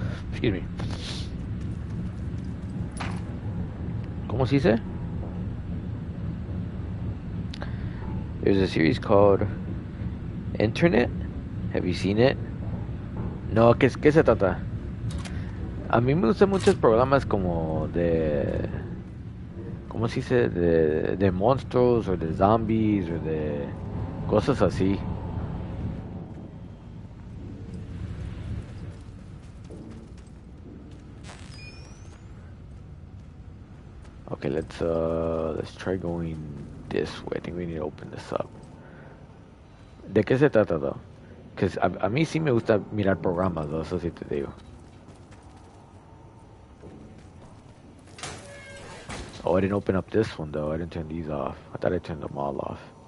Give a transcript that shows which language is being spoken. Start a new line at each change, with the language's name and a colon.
English: Excuse me.
Spanish: ¿Cómo se dice?
English: There's a series called Internet. Have you seen it?
Spanish: No, ¿qué se trata? A mí me gustan muchos programas como de... ¿Cómo se dice? De monstruos o de zombies o de cosas así.
English: Okay, let's try going this way. I think we need to open this up.
Spanish: ¿De qué se trata,
English: though? Because
Spanish: a mí sí me gusta mirar programas,
English: though,
Spanish: eso sí te digo.
English: Oh, I didn't open up this one, though. I didn't turn these off. I thought I turned them all off.